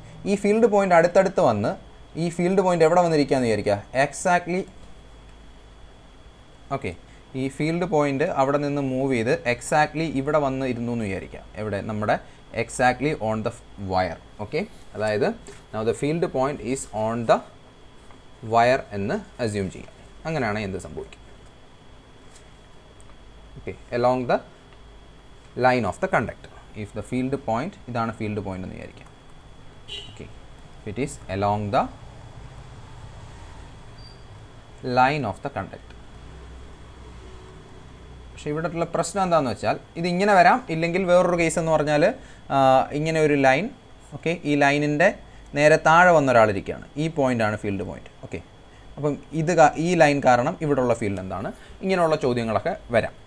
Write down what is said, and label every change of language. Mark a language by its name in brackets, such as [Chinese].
[Malayalam] ഈ field point അടുത്തടുത്ത് വന്ന് ഈ ഫീൽഡ് പോയിന്റ് എവിടെ വന്നിരിക്കുകയെന്ന് വിചാരിക്കുക, എക്സാക്ട്ലി ഓക്കെ, ഈ ഫീൽഡ് പോയിന്റ് അവിടെ നിന്ന് മൂവ് ചെയ്ത് എക്സാക്ട്ലി ഇവിടെ വന്ന് ഇരുന്നു എന്ന് വിചാരിക്കുക. എവിടെ, നമ്മുടെ [English] Exactly on the wire. Okay, [Malayalam] അതായത് [English] now the field point is on the wire [Malayalam] എന്ന് അസ്യൂം ചെയ്യാം. അങ്ങനെയാണ് എന്ത് സംഭവിക്കും. [English] Okay, along the line of the conductor. If the field point, [Malayalam] ഇതാണ് ഫീൽഡ് പോയിന്റ് എന്ന് വിചാരിക്കാം. [English] Okay, it is along the line of the conductor. [Malayalam] പക്ഷേ ഇവിടെയുള്ള പ്രശ്നം എന്താണെന്ന് വെച്ചാൽ ഇതിങ്ങനെ വരാം, ഇല്ലെങ്കിൽ വേറൊരു കേസ് എന്ന് പറഞ്ഞാൽ ഇങ്ങനെ ഒരു ലൈൻ. ഓക്കെ, ഈ ലൈനിൻ്റെ നേരെ താഴെ വന്ന ഒരാളിരിക്കുകയാണ്, ഈ പോയിൻ്റാണ് ഫീൽഡ് പോയിന്റ്. ഓക്കെ, അപ്പം ഈ ലൈൻ കാരണം ഇവിടെയുള്ള ഫീൽഡ് എന്താണ്, ഇങ്ങനെയുള്ള ചോദ്യങ്ങളൊക്കെ വരാം.